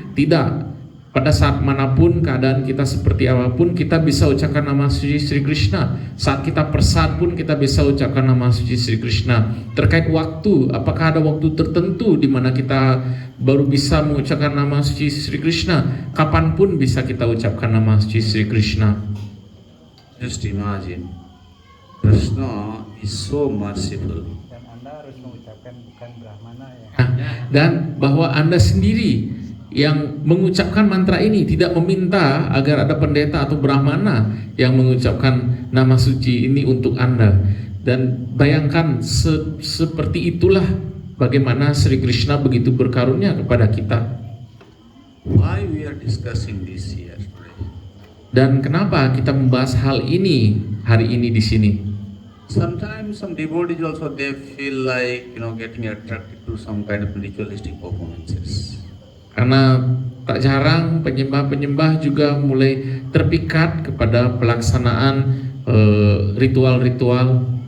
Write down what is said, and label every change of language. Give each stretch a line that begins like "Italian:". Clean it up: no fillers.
Indonesian: Tidak. Pada saat manapun keadaan kita seperti apapun, kita bisa ucapkan nama suci Sri Krishna. Saat kita persat pun kita bisa ucapkan nama suci Sri Krishna. Terkait waktu, apakah ada waktu tertentu di mana kita baru bisa mengucapkan nama suci Sri Krishna? Kapanpun bisa kita ucapkan nama suci Sri Krishna.
English: Just imagine, Krishna is so merciful.
Indonesian: Dan Anda harus mengucapkan bukan Brahmana ya. Dan bahwa Anda sendiri yang mengucapkan mantra ini tidak meminta agar ada pendeta atau brahmana yang mengucapkan nama suci ini untuk Anda. Dan bayangkan seperti itulah bagaimana Sri Krishna begitu berkarunia kepada kita.
English: Why we are discussing this here today?
Indonesian: Dan kenapa kita membahas hal ini hari ini di sini?
English: Sometimes some devotees also they feel like getting attracted to some kind of ritualistic performances.
Indonesian: Karena tak jarang penyembah-penyembah juga mulai terpikat kepada pelaksanaan ritual-ritual.